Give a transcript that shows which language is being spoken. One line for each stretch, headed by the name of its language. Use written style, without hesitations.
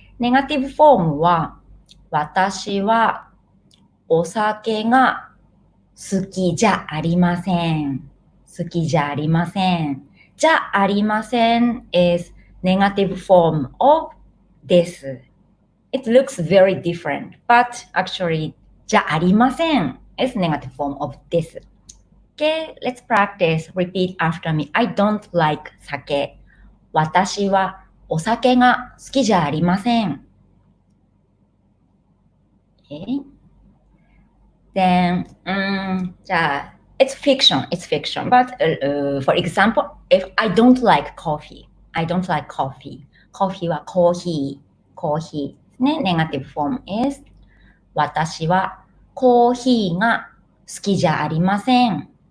Japanese: ネガティブフォームは、私はお酒が好きじゃありません。好きじゃありません。
English: じゃありません is negative form of です。 It looks very different, but actually じゃありません is negative form of です。 Okay, let's practice. Repeat after me. I don't like 酒。
Japanese: 私はお酒が好きじゃありません。
English: Okay. Then, it's fiction. But for example, if I don't like coffee.
Japanese: コーヒーはコーヒー。ね、
English: negative form is
Japanese: 私はコーヒーが好きじゃありません。